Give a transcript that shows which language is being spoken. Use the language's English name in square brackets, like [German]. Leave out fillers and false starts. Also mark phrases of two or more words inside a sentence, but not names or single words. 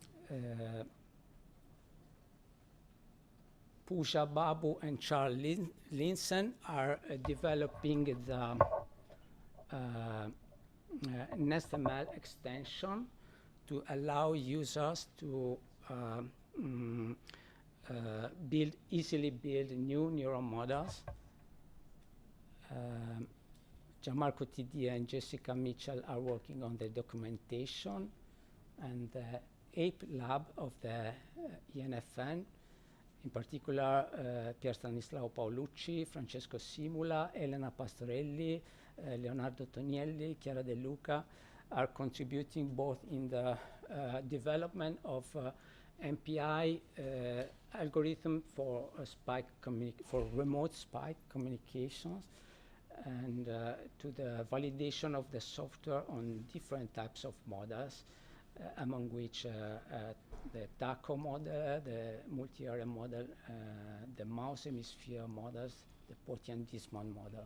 [English] Pooja Babu and Charles Linson are developing the NestML extension to allow users to easily build new neural models. Gianmarco Tidia and Jessica Mitchell are working on the documentation, and the Ape Lab of the ENFN, in particular Pier Stanislao Paolucci, Francesco Simula, Elena Pastorelli, Leonardo Tonielli, Chiara De Luca, are contributing both in the development of MPI algorithm for for remote spike communications, and to the validation of the software on different types of models, among which the TACO model, the multi-area model, the mouse hemisphere models, the Potian-Disman model.